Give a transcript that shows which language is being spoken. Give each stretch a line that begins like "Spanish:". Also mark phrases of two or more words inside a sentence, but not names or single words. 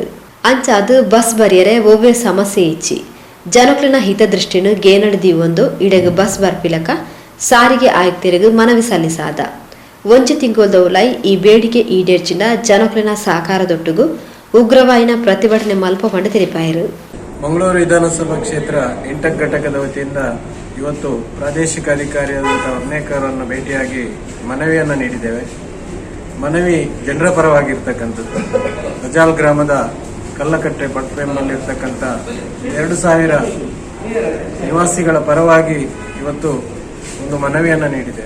Tulu: ಅಂಚಾದು ಬಸ್ ಬರಿಯರೆ ಒವ್ವೇ ಸಮಸ್ಯೆ ಇಚ್ಚಿ ಜನಕ್ಲಿನ ಹಿತದೃಷ್ಟಿನು ಗೇನಡ್ದಿ ಒಂದು ಇಡೆಗೆ ಬಸ್ ಬರ್ಪಿಲಕ ಸಾರಿಗೆ ಆಯುಕ್ತರಿಗೂ ಮನವಿ ಸಲ್ಲಿಸಾದ. ಒಂಜಿ ತಿಂಗೋಲ್ದೌಲೈ ಈ ಬೇಡಿಕೆ ಈಡೇರ್ಚಿನ ಜನಕ್ಲಿನ ಸಹಕಾರದೊಟ್ಟಿಗೂ ಉಗ್ರವಾಯಿನ ಪ್ರತಿಭಟನೆ ಮಲ್ಪ ಪಂಡು ತಿಳಿಪಾಯರು.
Kannada: ಮಂಗಳೂರು ವಿಧಾನಸಭಾ ಕ್ಷೇತ್ರ ಇಂಟಕ್ ಘಟಕದ ವತಿಯಿಂದ ಇವತ್ತು ಪ್ರಾದೇಶಿಕ ಅಧಿಕಾರಿಯಾದಂಥ ವರ್ಣೇಕರನ್ನು ಭೇಟಿಯಾಗಿ ಮನವಿಯನ್ನು ನೀಡಿದ್ದೇವೆ. ಮನವಿ ಜನರ ಪರವಾಗಿರ್ತಕ್ಕಂಥದ್ದು. ಬಜಾಲ್ ಗ್ರಾಮದ ಕಲ್ಲಕಟ್ಟೆ ಪಟ್ಪೆಂಬಲ್ಲಿರ್ತಕ್ಕಂಥ 2,000 ನಿವಾಸಿಗಳ ಪರವಾಗಿ ಇವತ್ತು ಒಂದು ಮನವಿಯನ್ನು ನೀಡಿದ್ದೇವೆ.